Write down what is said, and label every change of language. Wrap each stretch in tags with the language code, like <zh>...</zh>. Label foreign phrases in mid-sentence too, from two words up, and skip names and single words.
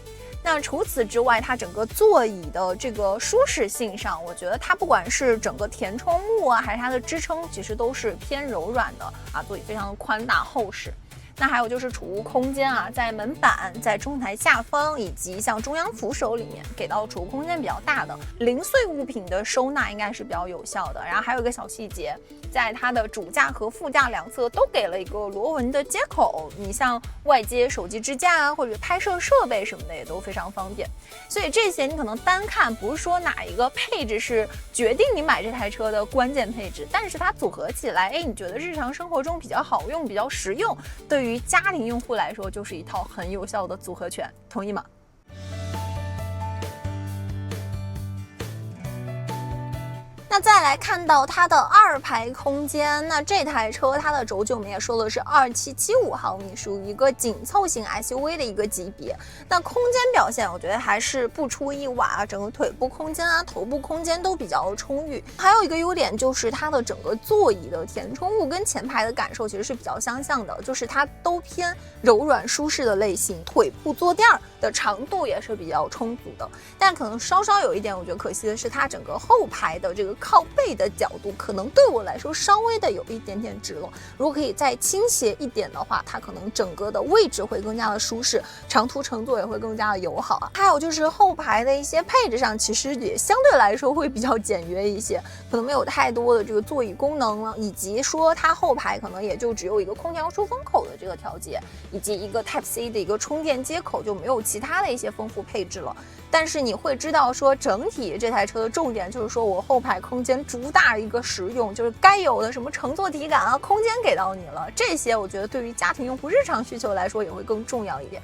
<zh>那除此之外，它整個座椅的這個舒適性上，我覺得它不管是整個填充物還是它的支撐，其實都是偏柔軟的座椅非常的寬大厚實。那還有就是儲物空間在門板、在中台下方以及像中央扶手裡面給到儲物空間比較大的，零碎物品的收納應該是比較有效的。然後還有一個小細節，在它的主駕和副駕兩側都給了一個螺紋的接口，你像外接手機支架或者拍攝設備什麼的也都非常方便。所以這些你可能單看不是說哪一個配置是決定你買這台車的關鍵配置，但是它組合起來，你覺得日常生活中比較好用、比較實用，對於家庭用戶來說就是一套很有效的組合拳，同意嗎？那再來看到它的2排空間，那這台車它的軸距我們也說的是2775毫米，屬於一個緊湊型 SUV 的一個級別。那空間表現我覺得還是不出意外整個腿部空間頭部空間都比較充裕。還有一個優點就是它的整個座椅的填充物跟前排的感受其實是比較相像的，就是它都偏柔軟舒適的類型，腿部坐墊的長度也是比較充足的，但可能稍稍有一点我觉得可惜的是，它整个后排的这个靠背的角度可能对我来说稍微的有一点点直了，如果可以再倾斜一点的话，它可能整个的位置会更加的舒適，长途乘坐也会更加的友好啊。还有就是后排的一些配置上，其實也相對來說會比較簡約一些，可能沒有太多的這個座椅功能了，以及說它後排可能也就只有一個空調出風口的這個調節，以及一個 Type-C 的一個充電接口，就沒有其他的一些豐富配置了。但是你會知道說，整體這台車的重點就是說我後排空間主打一個實用，就是該有的什麼乘坐體感啊，空間給到你了，這些我覺得對於家庭用戶日常需求來說也會更重要一點。</zh>